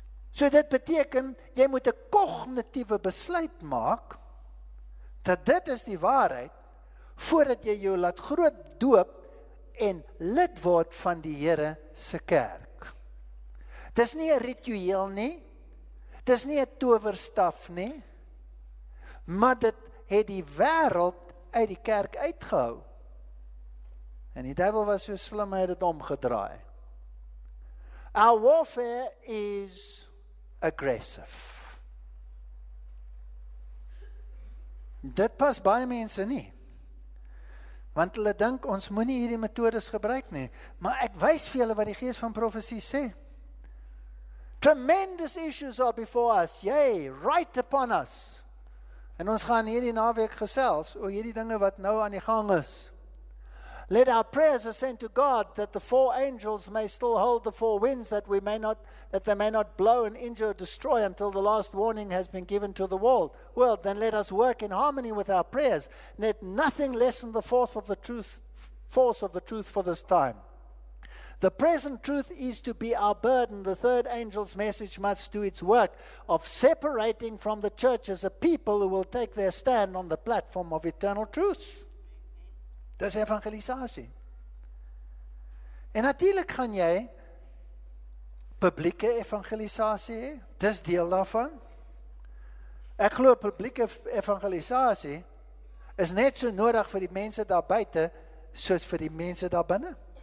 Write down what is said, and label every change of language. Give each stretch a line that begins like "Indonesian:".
Afrikaans: So dit beteken, jy moet 'n kognitiewe besluit maak, dat dit is die waarheid, voordat jy jou laat groot doop en lid word van die Here se kerk. Dis nie 'n ritueel nie, dis nie 'n towerstaf nie, maar dit het die wêreld uit die kerk uitgehou. En die duiwel was so slim, hy het dit omgedraai.
English: Our warfare is aggressive.
Afrikaans: Dit pas baie mense nie. Want hulle dink ons moenie hierdie metodes gebruik nie. Maar ek wys vir julle wat die gees van profesie sê.
English: Tremendous issues are before us, yea, right upon us.
Afrikaans: En ons gaan hierdie naweek gesels oor hierdie dinge wat nou aan die gang is.
English: Let our prayers ascend to God, that the four angels may still hold the four winds, that they may not blow and injure or destroy until the last warning has been given to the world. Well, then let us work in harmony with our prayers. Let nothing lessen the force of the truth for this time. The present truth is to be our burden. The third angel's message must do its work of separating from the church as a people who will take their stand on the platform of eternal truth.
Afrikaans: Dis evangelisasie. En natuurlik gaan jy publieke evangelisasie hê. Dis deel daarvan. Ek glo publieke evangelisasie is net so nodig vir die mense daar buite, soos vir die mense daar binne.